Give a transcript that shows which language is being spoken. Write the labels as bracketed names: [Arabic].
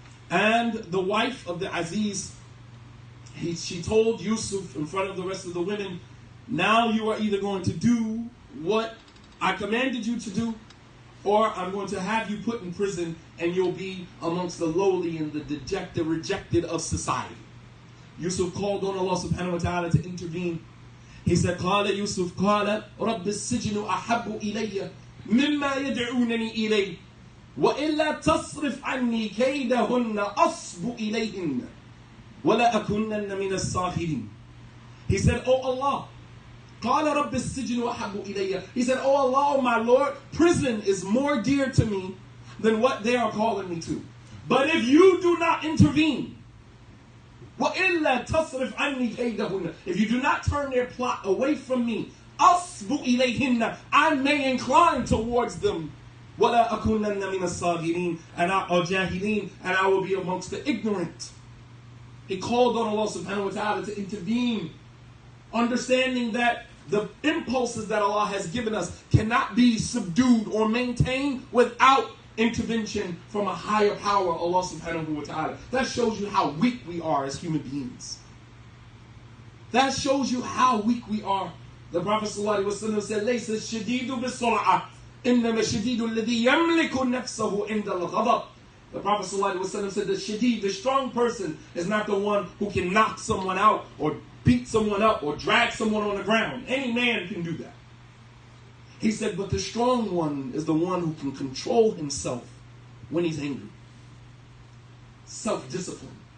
[English] And the wife of the Aziz, she told Yusuf in front of the rest of the women, now you are either going to do what I commanded you to do, or I'm going to have you put in prison and you'll be amongst the lowly and the dejected, rejected of society. Yusuf called on Allah subhanahu wa ta'ala to intervene. He said, [Arabic] قال يوسف قال رب السجن أحب إلي مما يدعونني إليه وإلا تصرف عني كيدهن أصب إليهن ولا أكونن من الصاغرين. [English] He said, oh Allah, [Arabic] قال رب السجن أحب إلي. [English] He said, oh Allah, oh my Lord, prison is more dear to me than what they are calling me to. But if you do not intervene, [Arabic] وَإِلَّا تَصْرِفْ عَنِّي كَيْدَهُنَّ, [English] if you do not turn their plot away from me, [Arabic] أَصْبُ إِلَيْهِنَّ, [English] I may incline towards them, [Arabic] وَلَا أَكُونَنَّ مِنَ الصَّاغِرِينَ, [English] or جَاهِلِينَ, and I will be amongst the ignorant. He called on Allah subhanahu wa ta'ala to intervene, understanding that the impulses that Allah has given us cannot be subdued or maintained without intervention from a higher power, Allah subhanahu wa ta'ala. That shows you how weak we are as human beings. That shows you how weak we are. The Prophet sallallahu alaihi wasallam said, [Arabic] لَيْسَ الشَّدِيدُ بِالسُّرْعَةِ إِنَّمَا الشَّدِيدُ الَّذِي يَمْلِكُ نَفْسَهُ عِنْدَ الْغَضَبِ. [English] The Prophet sallallahu alaihi wasallam said, the shadid, the strong person, is not the one who can knock someone out or beat someone up or drag someone on the ground. Any man can do that. He said, but the strong one is the one who can control himself when he's angry. Self-discipline.